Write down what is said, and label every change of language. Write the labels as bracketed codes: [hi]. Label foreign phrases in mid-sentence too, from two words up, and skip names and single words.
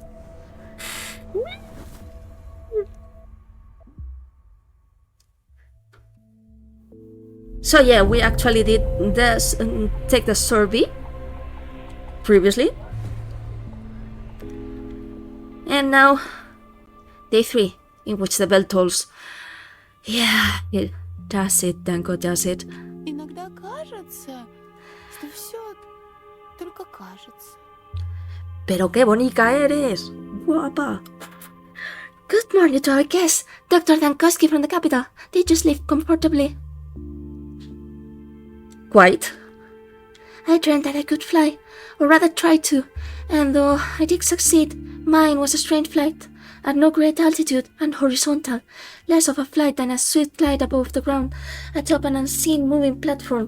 [en] So yeah, we actually did this, take the survey previously. And now, day 3, in which the bell tolls. Yeah, it does it, Danko does it. [ru] Иногда кажется, что все только кажется. [es] Pero qué bonita eres, guapa. [en] Good morning to our guest, Dr. Dankowski from the capital. Did you sleep comfortably? Quite. I dreamed that I could fly, or rather try to, and though I did succeed, mine was a strange flight, at no great altitude and horizontal, less of a flight than a swift glide above the ground, atop an unseen moving platform.